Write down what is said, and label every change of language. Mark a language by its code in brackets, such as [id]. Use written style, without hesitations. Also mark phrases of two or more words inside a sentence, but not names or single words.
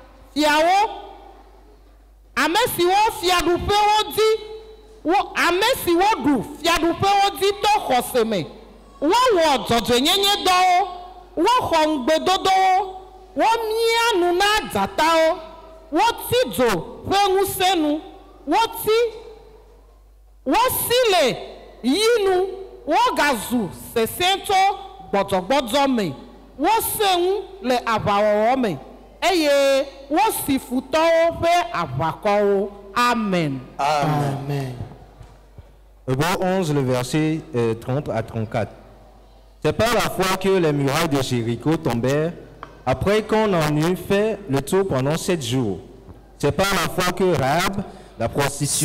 [ee] ame siwo fiaɖuƒewo di ame siwo ɖu fiaɖuƒewo di to xɔse me wowɔ dzɔdzɔenyenye dɔwo woxɔ ŋugbedodowo womia nu na dzatawo woti dzo ƒe ŋusẽ nu wosi le yinu wogazu sesẽ tso gbɔdzɔgbɔdzɔ me wosẽ ŋu le aʋawɔwɔ me eye wosi futɔwo ƒe aʋakɔwo. Amen. Amen. [fr] Hébreux 11, le verset 30 à 34. C'est par la foi que les murailles de Jéricho tombèrent après qu'on en eut fait le tour pendant 7 jours. C'est par la foi que Rahab, la prostituée...